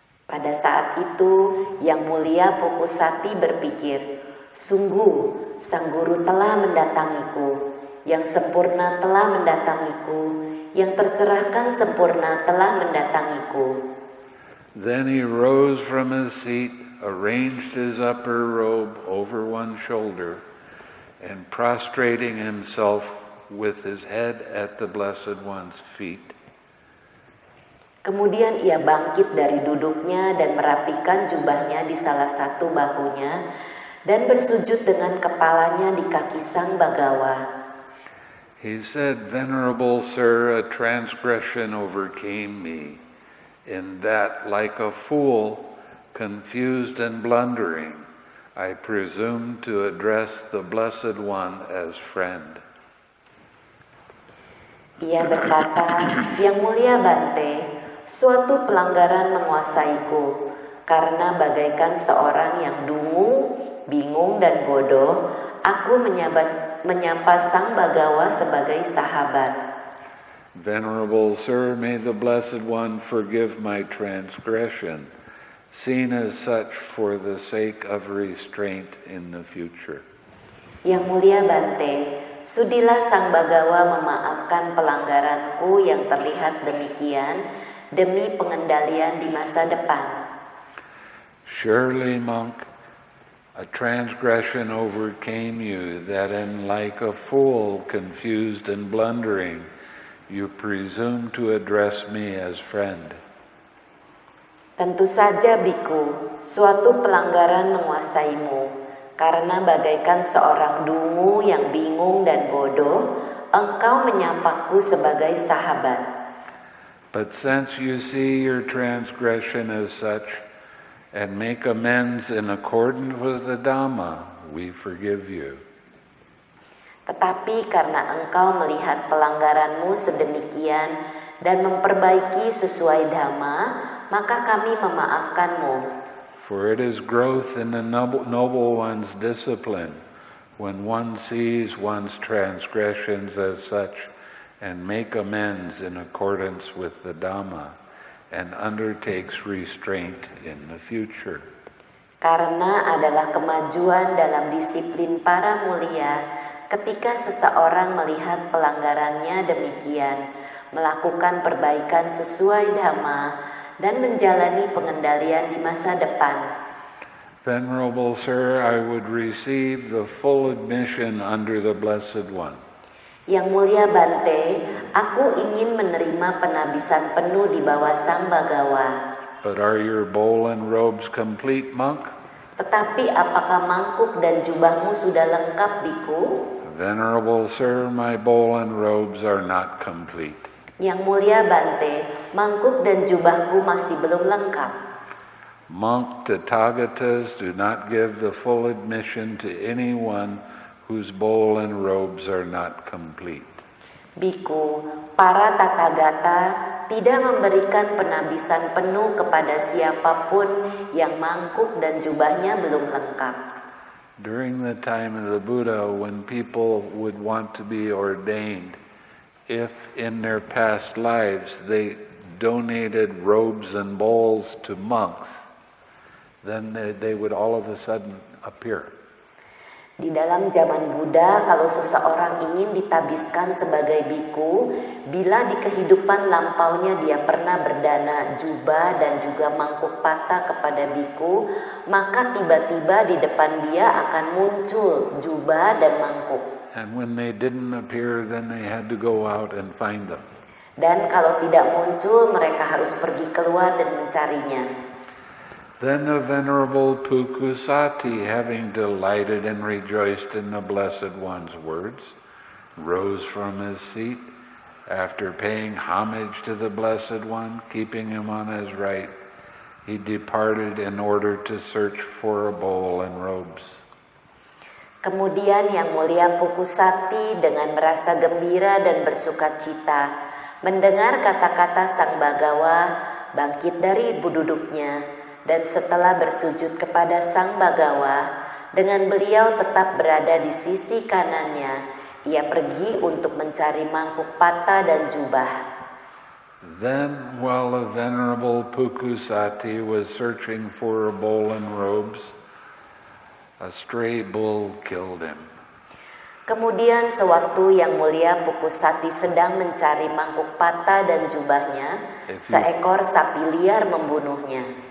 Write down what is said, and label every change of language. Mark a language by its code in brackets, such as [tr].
[id] Pada saat itu, Yang Mulia Pukusati berpikir, sungguh Sang Guru telah mendatangiku, yang sempurna telah mendatangiku, yang tercerahkan sempurna telah mendatangiku. [en] Then he rose from his seat, arranged his upper robe over one shoulder, and prostrating himself with his head at the Blessed One's feet. [id] Kemudian ia bangkit dari duduknya dan merapikan jubahnya di salah satu bahunya dan bersujud dengan kepalanya di kaki Sang Bagawa. [en] He said, Venerable Sir, a transgression overcame me, in that, like a fool, confused and blundering, I presumed to address the Blessed One as friend. [id] Ia berkata, Yang Mulia Bante, suatu pelanggaran menguasaiku, karena bagaikan seorang yang dungu, bingung dan bodoh, aku menyapa Sang Bagawa sebagai sahabat. [en] Venerable Sir, may the Blessed One forgive my transgression, seen as such for the sake of restraint in the future. [id] Yang Mulia Bante, sudilah Sang Bagawa memaafkan pelanggaranku yang terlihat demikian demi pengendalian di masa depan. [en] Surely, monk, a transgression overcame you, that in like a fool, confused and blundering, you presume to address me as friend. [id] Tentu saja, Biku, suatu pelanggaran menguasaimu, karena bagaikan seorang dungu yang bingung dan bodoh, engkau menyapaku sebagai sahabat. [en] But since you see your transgression as such, and make amends in accordance with the Dhamma, we forgive you. [id] Tetapi karena engkau melihat pelanggaranmu sedemikian dan memperbaiki sesuai Dhamma, maka kami memaafkanmu. [en] For it is growth in the noble one's discipline when one sees one's transgressions as such and make amends in accordance with the Dhamma and undertakes restraint in the future. [id] Karena adalah kemajuan dalam disiplin para mulia ketika seseorang melihat pelanggarannya demikian, melakukan perbaikan sesuai Dhamma, dan menjalani pengendalian di masa depan. [en] Venerable Sir, I would receive the full admission under the Blessed One. [id] Yang Mulia Bante, aku ingin menerima penabisan penuh di bawah Sang Bagawa. [en] But are your bowl and robes complete, monk? [id] Tetapi apakah mangkuk dan jubahmu sudah lengkap, Biku? [en] Venerable Sir, my bowl and robes are not complete. [id] Yang Mulia Bante, mangkuk dan jubahku masih belum lengkap. [en] Monk, Tathagatas do not give the full admission to anyone whose bowl and robes are not complete. [id] Biku, para Tathagata tidak memberikan penabisan penuh kepada siapapun yang mangkuk dan jubahnya belum lengkap. [en] During the time of the Buddha, when people would want to be ordained, if in their past lives they donated robes and bowls to monks, then they would all of a sudden appear. [id] Di dalam zaman Buddha, kalau seseorang ingin ditabiskan sebagai biku, bila di kehidupan lampaunya dia pernah berdana jubah dan juga mangkuk patah kepada biku, maka tiba-tiba di depan dia akan muncul jubah dan mangkuk. [en] And when they didn't appear, then they had to go out and find them. [id] Dan kalau tidak muncul, mereka harus pergi keluar dan mencarinya. [en] Then the Venerable Pukusati, having delighted and rejoiced in the Blessed One's words, rose from his seat. After paying homage to the Blessed One, keeping him on his right, he departed in order to search for a bowl and robes. [id] Kemudian Yang Mulia Pukusati dengan merasa gembira dan bersukacita mendengar kata-kata Sang Bagawa bangkit dari duduknya, dan setelah bersujud kepada Sang Bagawa, dengan beliau tetap berada di sisi kanannya, ia pergi untuk mencari mangkuk pata dan jubah. [en] Then, while the Venerable Pukusati was searching for a bowl and robes, a stray bull killed him. [id] Kemudian sewaktu Yang Mulia Pukusati sedang mencari mangkuk pata dan jubahnya, seekor sapi liar membunuhnya.